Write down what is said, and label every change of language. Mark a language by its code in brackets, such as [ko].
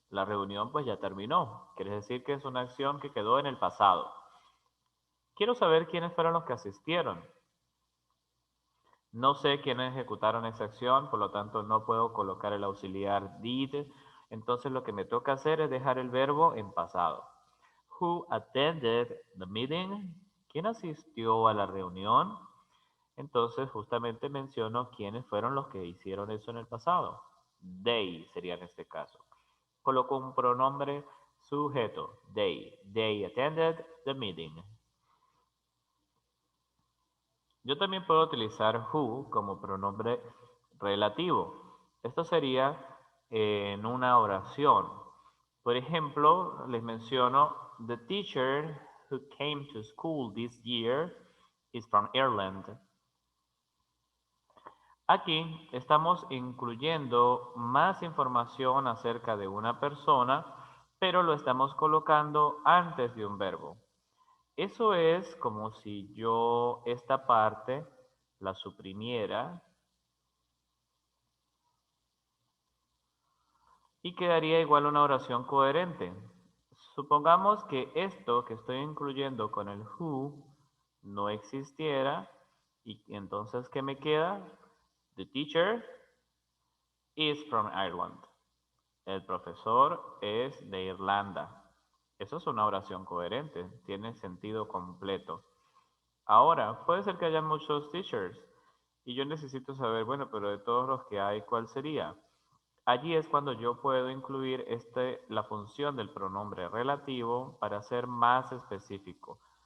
[es] La reunión pues ya terminó, quiere decir que es una acción que quedó en el pasado. Quiero saber quiénes fueron los que asistieron. No sé quiénes ejecutaron esa acción, por lo tanto no puedo colocar el auxiliar did. Entonces lo que me toca hacer es dejar el verbo en pasado. [en] Who attended the meeting? [es] ¿Quién asistió a la reunión? Entonces justamente menciono quiénes fueron los que hicieron eso en el pasado. They sería en este caso. Coloco un pronombre sujeto. They. [en] They attended the meeting. [es] Yo también puedo utilizar who como pronombre relativo. Esto sería en una oración. Por ejemplo, les menciono, [en] the teacher who came to school this year is from Ireland. [es] Aquí estamos incluyendo más información acerca de una persona, pero lo estamos colocando antes de un verbo. Eso es como si yo esta parte la suprimiera y quedaría igual una oración coherente. Supongamos que esto que estoy incluyendo con el who no existiera, y entonces, ¿qué me queda? [en] The teacher is from Ireland. [es] El profesor es de Irlanda. Eso es una oración coherente, tiene sentido completo. Ahora, puede ser que haya muchos teachers y yo necesito saber, bueno, pero de todos los que hay, ¿cuál sería? Allí es cuando yo puedo incluir la función del pronombre relativo para ser más específico.